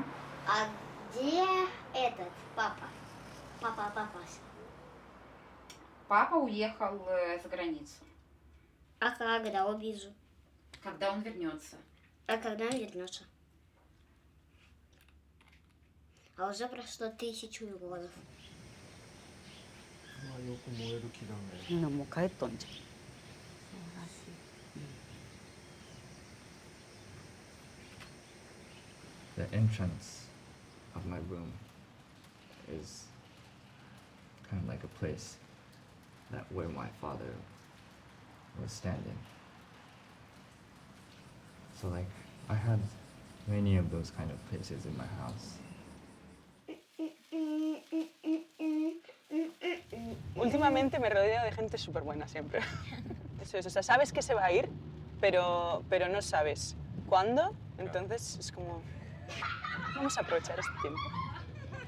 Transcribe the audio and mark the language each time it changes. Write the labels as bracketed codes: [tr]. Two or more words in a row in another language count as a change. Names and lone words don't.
[ru] А где этот папа? Папа. Папа уехал за границу. А когда увижу? Когда он вернется? А когда он вернется? А уже прошло 1000 годов. [ja] まあよく燃える木だね。みんなもう帰っとんじゃん。そうらしい。 [en] The entrance of my room is kind of like a place that where my father was standing. So like I had many of those kind of places in my house. [es] Últimamente me rodeo de gente súper buena siempre. Eso es, o sea, sabes que se va a ir, pero no sabes cuándo. Entonces es como, vamos a aprovechar este tiempo.